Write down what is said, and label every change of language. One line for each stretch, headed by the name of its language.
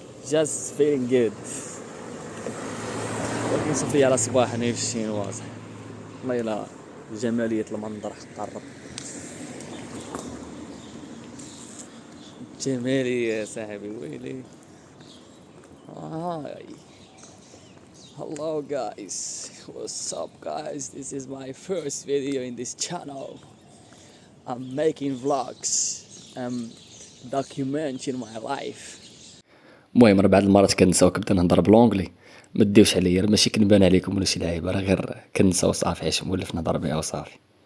English: just feeling good.
Arabic: ولكن صافي على صباح انا في الشينواز. والله الا جمالية المنظر قرب، جمالية يا صاحبي ويلي.
English: Hi hello guys, what's up guys, this is my first video in this channel. I'm making vlogs, I'm documenting my life.
Arabic: المهم راه بعض المرات كنسى وكنبدا نهضر بلونجلي، ما ديوش عليا، راه ماشي كنبان عليكم ولا شي لعيبه، راه غير كنسى وصافي علاش مولف نهضر بها وصافي.